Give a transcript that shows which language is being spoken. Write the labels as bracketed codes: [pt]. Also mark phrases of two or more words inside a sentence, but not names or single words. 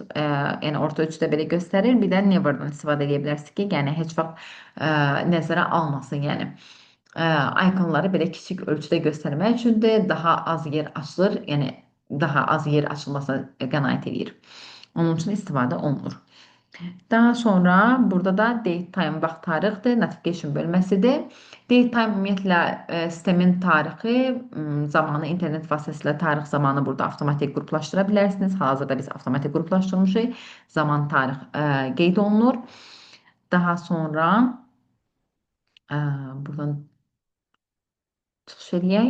[az] Yəni, orta ölçüdə belə göstərir. Bir də Never-dan istifadə edə bilərsiniz ki, yəni heç vaxt nəzərə almasın. Yəni, ikonları belə kiçik ölçüdə göstərmək üçündür. Daha az yer açılır, yəni daha az yer açılmasına qənaət edir. Onun üçün istifadə olunur. Daha sonra burada da [en] date time [az] vaxt tarixdir, notification bölməsidir. [en] Date time [az] ümumiyyətlə sistemin tarixi, zamanı, internet vasitəsilə tarix zamanı burada avtomatik qruplaşdıra bilərsiniz. Hal-hazırda biz avtomatik qruplaşdırmışıq. Zaman, tarix qeyd olunur. Daha sonra buradan çıxış edək.